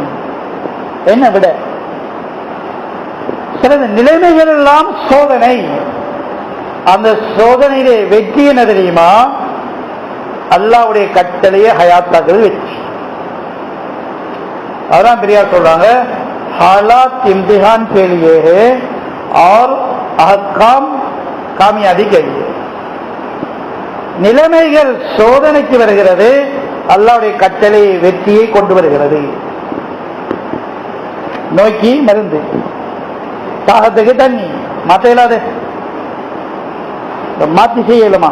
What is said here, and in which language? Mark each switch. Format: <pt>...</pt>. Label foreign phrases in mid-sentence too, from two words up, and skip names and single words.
<ta>என்ன விட? சில நிலைமைகள் எல்லாம் சோதனை. அந்த சோதனையிலே வெற்றி என்ன தெரியுமா? அல்லாஹ்வுடைய கட்டளையை ஹயாத்தாக்குறது வெற்றி. அதான் பெரியார் சொல்றாங்க,</ta> <hi>हालात इम्तिहान के लिए है और अहकाम कामयाबी के लिए.</hi> <ta>நிலைமைகள் சோதனைக்கு வருகிறது, அல்லாஹ்வுடைய கட்டளை வெற்றியை கொண்டு வருகிறது. நோய்க்கு மருந்து, தாகத்துக்கு தண்ணி, மாற்ற இல்லாத மாற்றி செய்யலாமா?</ta>